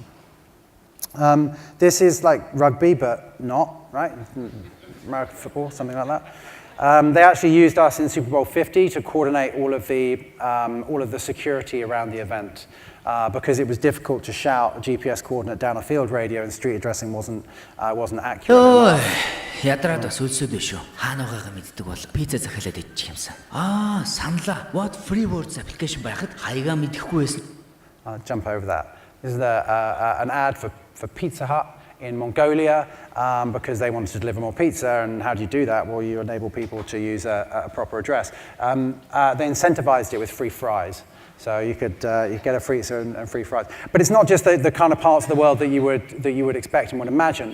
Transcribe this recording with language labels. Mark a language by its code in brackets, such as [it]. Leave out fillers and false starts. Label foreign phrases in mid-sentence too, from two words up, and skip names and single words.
[en] This is like rugby, but not, right? American football, something like that. They actually used us in Super Bowl 50 to coordinate all of the security around the event, because it was difficult to shout a GPS coordinate down a field radio, and street addressing wasn't accurate enough. [mn] Ядраад бас үлсэд биш үү? Хаана байгаагаа мэддэг бол пицца захиалаад идчих юмсан. Саналаа. what3words application байхад хаягаа мэдэхгүй байсан. [en] I'll jump over that. This is an ad for Pizza Hut in Mongolia, because they wanted to deliver more pizza. And how do you do that? Well, you enable people to use a proper address. They incentivized it with free fries. So you could get a free pizza and free fries. But it's not just the kind of parts of the world that you would expect and would imagine.